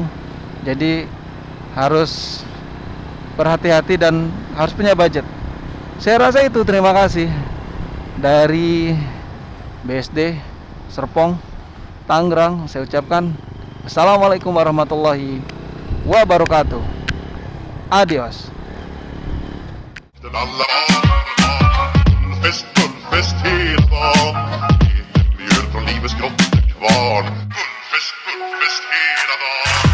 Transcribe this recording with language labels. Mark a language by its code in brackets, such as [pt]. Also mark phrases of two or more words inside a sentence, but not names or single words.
[id] Jadi harus berhati-hati dan harus punya budget. Saya rasa itu. Terima kasih dari BSD Serpong, Tangerang. Saya ucapkan [ar] السلام عليكم ورحمة الله وبركاته. [id] Adios. [sv] Gullfest hela dagen. Mjöl från livets grottekvarn. Gullfest hela dagen.